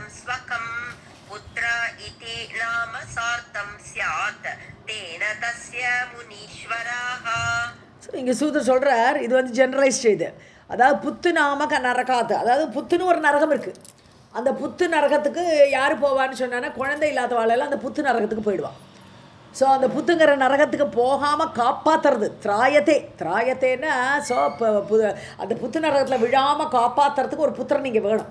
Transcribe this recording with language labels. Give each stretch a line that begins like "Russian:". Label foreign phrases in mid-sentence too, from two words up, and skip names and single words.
Sanskrit: स्वकं पुत्र इति नाम सार्थं स्यात् तेन तस्य मुनीश्वराः.
Tamil: இங்கே சூதர் சொல்கிறார், இது ஜெனரலைஸ்ட் இது. அதாவது
Sanskrit: पुत् नामक नरकात्,
Tamil: அதாவது புத்துன்னு ஒரு நரகம் இருக்குது. அந்த புத்து நரகத்துக்கு யார் போவான்னு சொன்னான்னா குழந்தை இல்லாதவாளெல்லாம் அந்த புத்து நரகத்துக்கு போயிடுவான். ஸோ அந்த புத்துங்கிற நரகத்துக்கு போகாமல் காப்பாற்றுறது திராயத்தேன்னா ஸோ அந்த புத்து நரகத்தில் விழாமல் காப்பாற்றுறதுக்கு ஒரு புத்திரன் இங்கே வேணும்.